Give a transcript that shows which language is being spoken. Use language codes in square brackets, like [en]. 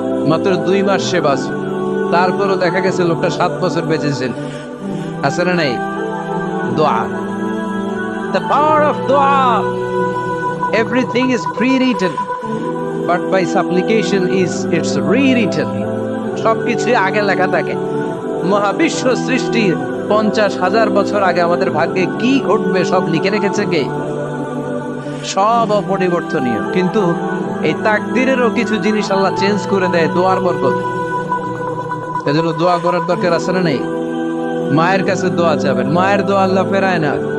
[bn] মাত্র 2 মাস সে বাঁচবে, তারপরও দেখা গেছে লোকটা 7 বছর বেঁচেছিল। আছে না নাই? [en] দোয়া, the power of dua. Everything is pre-written, but by supplication it's rewritten. [bn] সবকিছু আগে লেখা থাকে। মহাবিশ্ব সৃষ্টির 50,000 বছর আগে আমাদের ভাগ্যে কি ঘটবে সব লিখে রেখেছে কে? সব অপরিবর্তনীয়। কিন্তু এই তাকদীরেরও কিছু জিনিস আল্লাহ চেঞ্জ করে দেয় দোয়ার বরকতে। এজন্য দোয়া করার দরকার আছে না নাই? মায়ের কাছে দোয়া চাবেন, মায়ের দোয়া আল্লাহ ফেরায় না।